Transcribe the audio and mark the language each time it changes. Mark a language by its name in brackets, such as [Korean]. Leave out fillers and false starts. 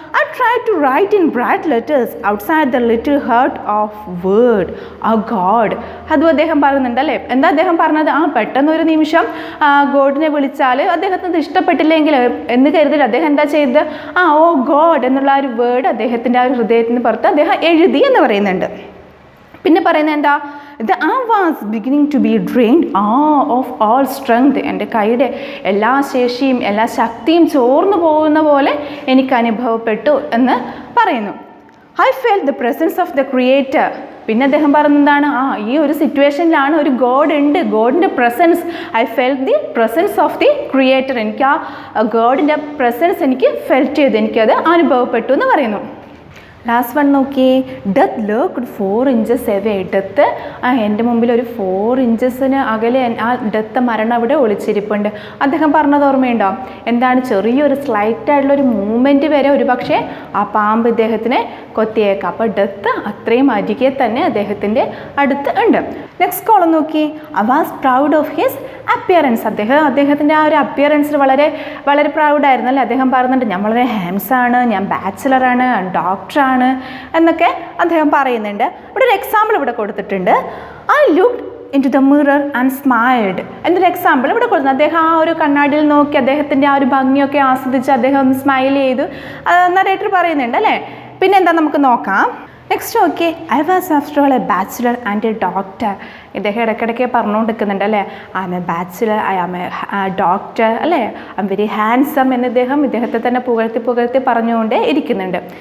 [English] I try to write in bright letters outside the little heart of word ആ God. [Malayalam] അതും അദ്ദേഹം പറയുന്നുണ്ടല്ലേ. എന്താ അദ്ദേഹം പറഞ്ഞത്? പെട്ടെന്ന് ഒരു നിമിഷം ഗോഡിനെ വിളിച്ചാൽ അദ്ദേഹത്തിന് ഇഷ്ടപ്പെട്ടില്ലെങ്കിൽ എന്ന് കരുതിയിട്ട് അദ്ദേഹം എന്താ ചെയ്തത്? ഓ ഗോഡ് എന്നുള്ള ആ ഒരു വേർഡ് അദ്ദേഹത്തിൻ്റെ ആ ഒരു ഹൃദയത്തിന് പുറത്ത് അദ്ദേഹം എഴുതി എന്ന് പറയുന്നുണ്ട്. പിന്നെ പറയുന്നത് എന്താ? [English] I was beginning to be drained of all strength. [Malayalam] എൻ്റെ കൈയുടെ എല്ലാ ശേഷിയും എല്ലാ ശക്തിയും ചോർന്നു പോകുന്ന പോലെ എനിക്ക് അനുഭവപ്പെട്ടു എന്ന് പറയുന്നു. [English] I felt the presence of the creator. [Malayalam] പിന്നെ അദ്ദേഹം പറയുന്നതാണ്, ഈ ഒരു സിറ്റുവേഷനിലാണ് ഒരു ഗോഡ് ഉണ്ട്, ഗോഡിൻ്റെ presence. [English] I felt the presence of the creator. [Malayalam] എനിക്ക് ആ ഗോഡിൻ്റെ പ്രസൻസ് എനിക്ക് ഫെൽറ്റ് ചെയ്തു, എനിക്കത് അനുഭവപ്പെട്ടു എന്ന് പറയുന്നു. ലാസ്റ്റ് 1 നോക്കി. [English] Death lurked 4 inches away. [Malayalam] ഡെത്ത് എൻ്റെ മുമ്പിൽ ഒരു 4 inches അകലെ ആ ഡെത്ത് മരണം അവിടെ ഒളിച്ചിരിപ്പുണ്ട്. അദ്ദേഹം പറഞ്ഞത് ഓർമ്മയുണ്ടോ? എന്താണ്? ചെറിയൊരു സ്ലൈറ്റായിട്ടുള്ളൊരു മൂവ്മെൻറ്റ് വരെ ഒരു പക്ഷേ ആ പാമ്പ് ഇദ്ദേഹത്തിനെ കൊത്തിയേക്കാം. അപ്പോൾ ഡെത്ത് അത്രയും അരികെ തന്നെ അദ്ദേഹത്തിൻ്റെ അടുത്ത് ഉണ്ട്. നെക്സ്റ്റ് കോളം നോക്കി. [English] I was proud of his appearance. [Malayalam] അദ്ദേഹത്തിൻ്റെ ആ ഒരു അപ്പിയറൻസിൽ വളരെ വളരെ പ്രൗഡായിരുന്നു അല്ലേ? അദ്ദേഹം പറയുന്നുണ്ട്, ഞാൻ വളരെ ഹാൻഡ്സാണ്, ഞാൻ ബാച്ചിലറാണ്, ഡോക്ടറാണ്, ആണ് എന്നൊക്കെ അദ്ദേഹം പറയുന്നുണ്ട്. ഇവിടെ ഒരു എക്സാമ്പിൾ ഇവിടെ കൊടുത്തിട്ടുണ്ട്. [English] I looked into the mirror and smiled. [Malayalam] എന്നൊരു എക്സാമ്പിൾ ഇവിടെ കൊടുത്തു. അദ്ദേഹം ആ ഒരു കണ്ണാടിയിൽ നോക്കി അദ്ദേഹത്തിൻ്റെ ആ ഒരു ഭംഗിയൊക്കെ ആസ്വദിച്ച് അദ്ദേഹം ഒന്ന് സ്മൈൽ ചെയ്തു നരേറ്റർ പറയുന്നുണ്ട് അല്ലേ. പിന്നെ എന്താ നമുക്ക് നോക്കാം. Next okay, [English] I was after all a bachelor and a doctor. [Malayalam] ഇദ്ദേഹം ഇടയ്ക്കിടയ്ക്ക് പറഞ്ഞുകൊണ്ടിരിക്കുന്നുണ്ട് അല്ലേ, [English] I am a bachelor, I am a doctor [Malayalam] അല്ലേ, [English] I am very handsome [Malayalam] എന്ന് ഇദ്ദേഹത്തെ തന്നെ പുകഴ്ത്തി പറഞ്ഞുകൊണ്ടേ ഇരിക്കുന്നുണ്ട്.